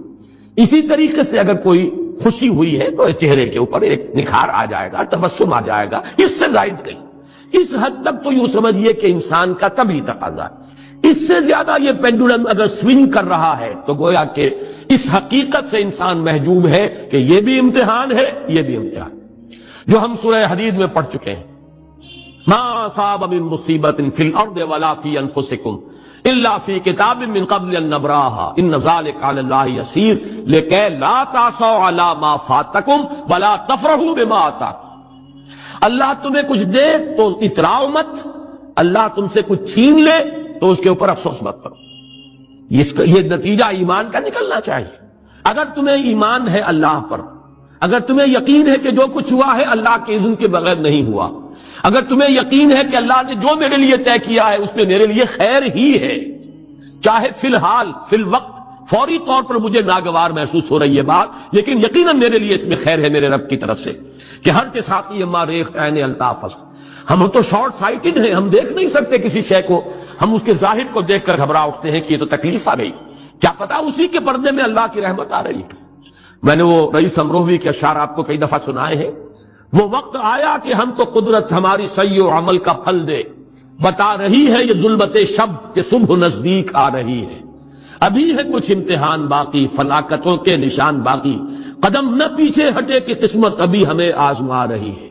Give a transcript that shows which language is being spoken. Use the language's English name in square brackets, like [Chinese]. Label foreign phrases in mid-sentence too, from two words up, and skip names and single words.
[Urdu] اسی طریقے سے اگر کوئی خوشی ہوئی ہے تو چہرے کے اوپر ایک نکھار آ جائے گا، تبسم آ جائے گا، اس سے زائد نہیں. اس حد تک تو یوں سمجھیے کہ انسان کا طبعی تقاضا ہے. اس سے زیادہ یہ پینڈولم اگر سوئنگ کر رہا ہے تو گویا کہ اس حقیقت سے انسان محجوب ہے کہ یہ بھی امتحان ہے، یہ بھی امتحان، جو ہم سورہ حدید میں پڑھ چکے ہیں. [Arabic] ما اصاب من مصیبت فی الارض ولا فی انفسکم الا فی کتاب من قبل ان نبراها ان ذلک علی اللہ یسیر لکی لا تعصوا علی ما فاتکم ولا تفرحوا بما آتاکم. [Urdu] اللہ تمہیں کچھ دے تو اتراؤ مت، اللہ تم سے کچھ چھین لے تو اس کے اوپر افسوس مت کرو. یہ نتیجہ ایمان کا نکلنا چاہیے. اگر تمہیں ایمان ہے اللہ پر، اگر تمہیں یقین ہے کہ جو کچھ ہوا ہے اللہ کے اذن کے بغیر نہیں ہوا، اگر تمہیں یقین ہے کہ اللہ نے جو میرے لیے طے کیا ہے اس میں میرے لیے خیر ہی ہے، چاہے فی الحال فی الوقت فوری طور پر مجھے ناگوار محسوس ہو رہی ہے بات، لیکن یقیناً میرے لیے اس میں خیر ہے میرے رب کی طرف سے کہ ہر کے ساتھی اما ریخ عین الطاف فصل۔ ہم تو [English] short sighted [Urdu] ہیں، ہم دیکھ نہیں سکتے کسی شے کو، ہم اس کے ظاہر کو دیکھ کر گھبرا اٹھتے ہیں کہ یہ تو تکلیف آ گئی، کیا پتا اسی کے پردے میں اللہ کی رحمت آ رہی ہے۔ میں نے وہ رئیس امروہوی کے اشعار آپ کو کئی دفعہ سنائے ہیں، وہ وقت آیا کہ ہم کو قدرت ہماری سعی و عمل کا پھل دے، بتا رہی ہے یہ ظلمت شب کہ صبح نزدیک آ رہی ہے، ابھی ہے کچھ امتحان باقی فلاکتوں کے نشان باقی، قدم نہ پیچھے ہٹے کہ قسمت ابھی ہمیں آزما رہی ہے۔